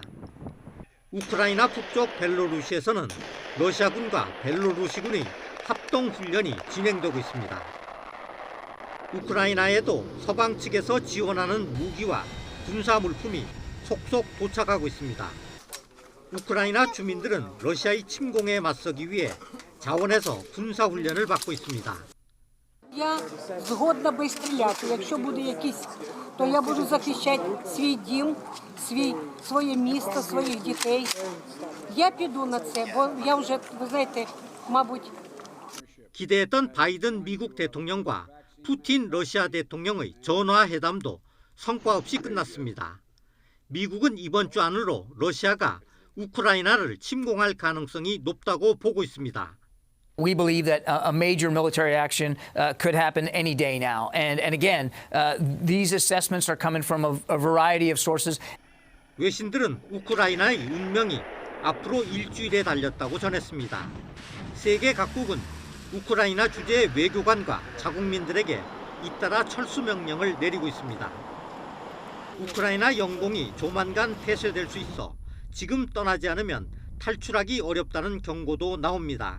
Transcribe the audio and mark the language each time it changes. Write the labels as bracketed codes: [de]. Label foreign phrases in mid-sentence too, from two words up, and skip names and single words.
[ko] 우크라이나 북쪽 벨로루시에서는 러시아군과 벨로루시군의 합동훈련이 진행되고 있습니다. 우크라이나에도 서방 측에서 지원하는 무기와 군사물품이 속속 도착하고 있습니다. 우크라이나 주민들은 러시아의 침공에 맞서기 위해 자원에서 군사훈련을 받고 있습니다. [uk] Я згодна би стріляти. Якщо буде якісь, то я буду захищати свій дім, своє місто, своїх дітей. Я піду на це, бо я вже, ви знаєте, мабуть. [ko] 기대했던 바이든 미국 대통령과 푸틴 러시아 대통령의 전화 회담도 성과 없이 끝났습니다. 미국은 이번 주 안으로 러시아가 우크라이나를 침공할 가능성이 높다고 보고 있습니다. [en] We believe that a major military action could happen any day now. And again, these assessments are coming from a variety of sources. [ko] 외신들은 우크라이나의 운명이 앞으로 일주일에 달렸다고 전했습니다. 세계 각국은 우크라이나 주재의 외교관과 자국민들에게 잇따라 철수 명령을 내리고 있습니다. 우크라이나 영공이 조만간 폐쇄될 수 있어 지금 떠나지 않으면 탈출하기 어렵다는 경고도 나옵니다.